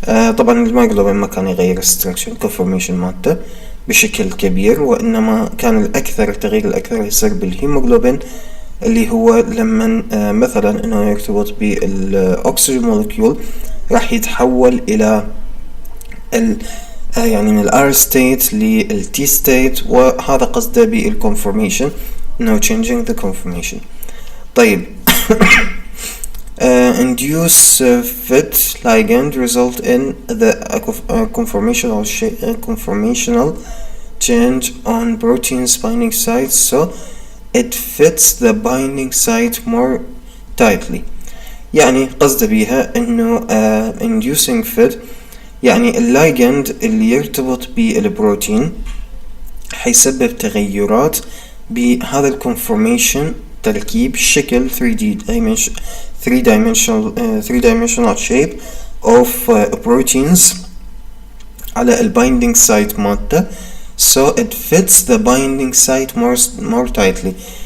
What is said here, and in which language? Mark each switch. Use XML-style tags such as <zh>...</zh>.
<ar>طبعا المايغلوبين ما كان يغير الستركشر كونفورميشن مالته بشكل كبير، وإنما كان التغيير الأكثر يصير بالهيموغلوبين اللي هو لما مثلا انه يرتبط بالاكسجين مولكيول راح يتحول الى يعني من الار ستيت للتي ستيت، وهذا قصده بالconformation انه</ar> <en>changing the conformation.</en> <ar>طيب</ar> <en>induce fit ligand result in the conformational change on protein's binding sites, so it fits the binding site more tightly.</en> <ar>يعني قصد بيها انه inducing fit يعني اللايجند اللي يرتبط بالبروتين حيسبب تغيرات بهذا الكونفورميشن، تركيب شكل</ar> <en>3-dimensional shape of proteins</en> <ar>على البايندينج سايت مالته،</ar> <en>so it fits the binding site more tightly.</en>